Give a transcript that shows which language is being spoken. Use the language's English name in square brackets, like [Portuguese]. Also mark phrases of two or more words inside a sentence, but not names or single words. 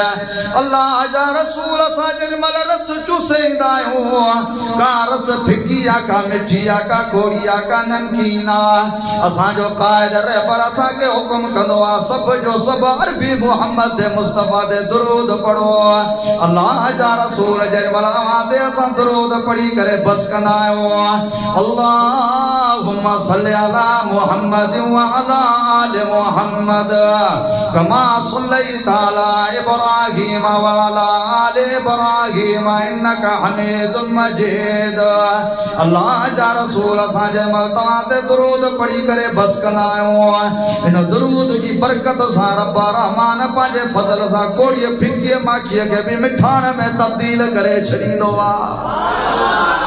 [Sindhi] अल्लाह जा रसूल असां जेॾी महिल रस चूसे ईंदा आहियूं का रस फिकी आहे का मिठी आहे का कोड़ी आहे का नमकीन आहे असांजो क़ाइद रहबर असांखे हुकुम कंदो आहे सभु जो सभु अरबी मोहम्मद मुस्तफ़ा ते दुरूद पढ़ो। अल्लाह जा रसूल जेॾी महिल अवां ते असां दुरूद पढ़ी करे बस कंदा आहियूं [Arabic] اللهم صل على محمد وعلى آل محمد كما صليت على إبراهيم وعلى آل إبراهيم إنك حميد مجيد. [Sindhi] अल्लाह जा रसूल असां जंहिं महिल तव्हां ते दुरूद पढ़ी करे बस कंदा आहियूं इन दुरूद जी बरकत सां रब रहमान पंहिंजे फज़ल सां कोड़ीअ फिकीअ माखीअ खे बि मिठाण में तब्दील करे छॾींदो आहे।